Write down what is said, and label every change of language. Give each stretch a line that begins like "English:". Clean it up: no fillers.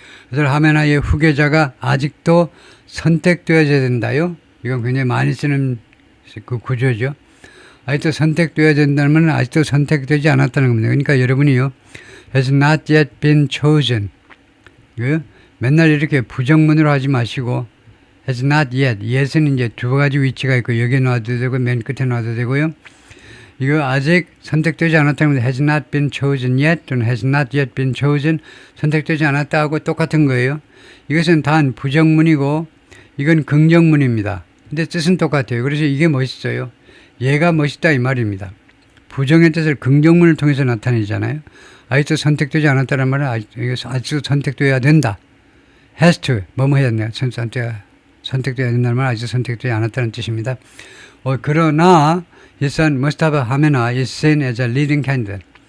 Korean: 그래서 하메나이의 후계자가 아직도 선택되어야 된다요. 이건 굉장히 많이 쓰는 그 구조죠. 아직도 선택되어야 된다면 아직도 선택되지 않았다는 겁니다. 그러니까 여러분이요,
English: has not yet been chosen.
Korean: 맨날 이렇게 부정문으로 하지 마시고
English: has not yet.
Korean: yet은 이제 두 가지 위치가 있고 여기에 놔도 되고 맨 끝에 놔도 되고요. 이거 아직 선택되지 않았다는 겁니다.
English: has not been chosen yet 또는 has not yet been chosen.
Korean: 선택되지 않았다하고 똑같은 거예요. 이것은 단 부정문이고 이건 긍정문입니다. 근데 뜻은 똑같아요. 그래서 이게 멋있어요. 얘가 멋있다 이 말입니다. 부정의 뜻을 긍정문을 통해서 나타내잖아요. 아직도 선택되지 않았다는 말은 아직도 선택되어야 된다. has to 뭐뭐 해야 된다. 선택되어야 된다는 말은 아직도 선택되지 않았다는 뜻입니다.
English: 그러나 his son Mustafa Khamenei is seen as a leading candidate.